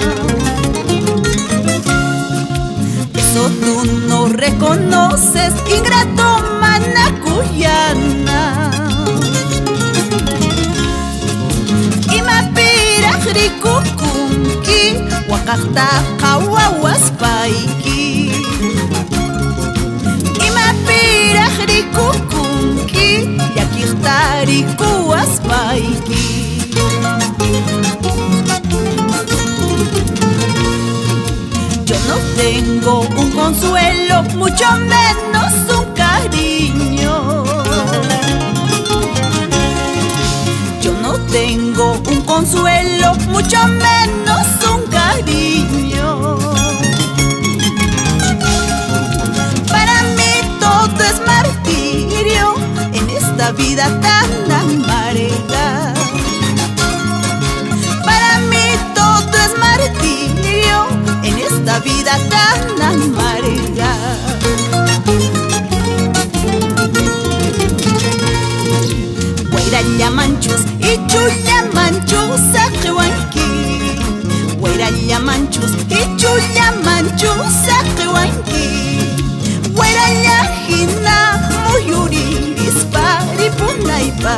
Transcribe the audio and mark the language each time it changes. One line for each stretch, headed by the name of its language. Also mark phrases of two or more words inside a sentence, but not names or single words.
Spanish: Eso tú no reconoces, ingrato manacuyana.
Quechua: Imapira rikukunki, wakakta kawawaspaiki. Imapira rikukunki, yakirtari kuwaspaiki.
Spanish: Yo no tengo un consuelo, mucho menos un cariño. Yo no tengo un consuelo, mucho menos un cariño. Para mí todo es martirio en esta vida tan amarga. Para mí todo es martirio en esta vida tan amarga.
Quechua: Guairalla manchus y chulla manchus saquehuanqui. Guairalla manchus y chulla manchus saquehuanqui. Guairalla hina muyuriris paripunaipa.